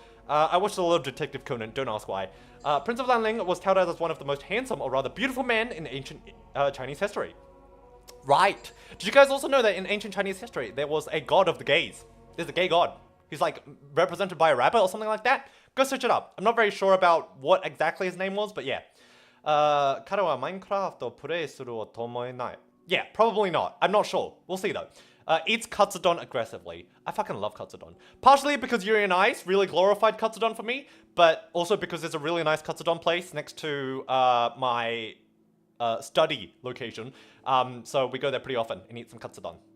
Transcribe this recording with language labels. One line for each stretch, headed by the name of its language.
English: I watched a lot of Detective Conan, don't ask why. Prince of Lanling was touted as one of the most handsome, or rather beautiful men in ancient Chinese history. Right. Did you guys also know that in ancient Chinese history, there was a god of the gays? There's a gay god. He's like represented by a rabbit or something like that. Go search it up. I'm not very sure about what exactly his name was, but yeah.
Japanese: 彼は Minecraft をプレイすると思えない.
English: Yeah, probably not. I'm not sure. We'll see though. Eats katsudon aggressively. I fucking love katsudon. Partially because Yuri on Ice really glorified katsudon for me, but also because there's a really nice katsudon place next to my study location. So we go there pretty often and eat some katsudon.